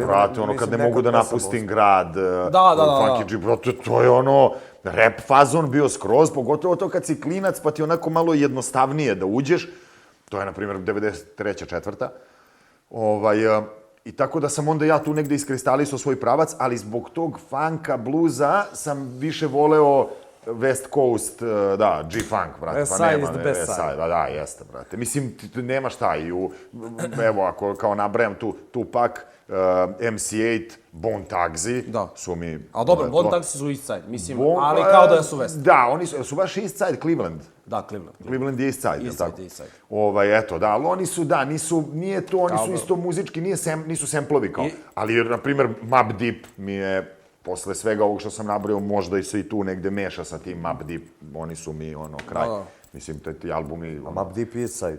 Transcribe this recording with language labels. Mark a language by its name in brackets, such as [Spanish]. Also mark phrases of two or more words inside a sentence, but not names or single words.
[Serbian] Vrate, ono kad ne mogu da napustim grad, Funky G, brate, to je ono, rap fazon bio skroz, pogotovo to kad si klinac, pa ti onako malo jednostavnije da uđeš, to je, na primjer, 93. 4. I tako da sam onda ja tu negde iskristalisao svoj pravac, ali zbog tog funka, bluza sam više voleo West Coast, da, G-Funk, brate. [English] West Side is the best side. [Serbian] Da, jeste, brate. Mislim, nema šta i evo, ako kao nabrajam Tupac, MC8, Bone Thugsy, su mi... Ali dobro, Bone Thugsy su East Side, mislim, ali kao da su West. Da, oni su baš East Side, Cleveland. Da, Cleveland. Cleveland je East Side, East Side, East Side. Eto, da, ali oni su, da, nije to, oni su isto muzički, nisu semplovi kao, ali, na primjer, Mobb Deep mi je, posle svega ovog što sam nabrojao, možda se i tu negde meša sa tim Mobb Deep, oni su mi, kraj. Mislim, ti albumi... A Mobb Deep East Side.